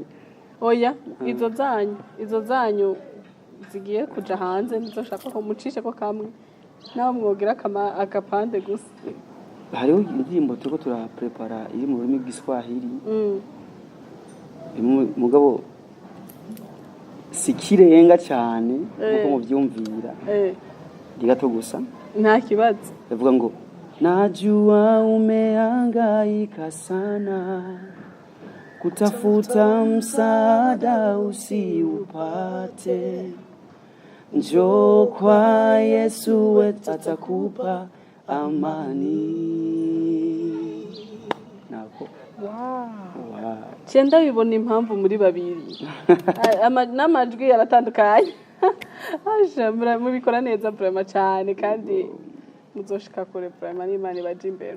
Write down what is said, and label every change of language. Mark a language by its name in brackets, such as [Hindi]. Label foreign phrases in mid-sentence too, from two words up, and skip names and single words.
[Rundi] oya izo zanyu zigiye kuja hanze nizo shaka ko mucishe ko kamwe naho mwogira akapande gusa. Hariho indirimbo turiko turaprepara iri mu rurimi rw'Iswahili. Mugabo si kirenga cyane nkuko mubyumvira ndi gato gusa nta kibazo ndavuga ngo [Swahili] najua umehangaika sana kutafuta msaada usiupate, njoo kwa Yesu wetu atakupa amani. [Rundi] Nako cyenda bibona impamvu muri babiri n'amajwi yaratandukanye mubikora neza vraiment cyane kandi muzoshika kure vraiment n'Imana ibaje imbere.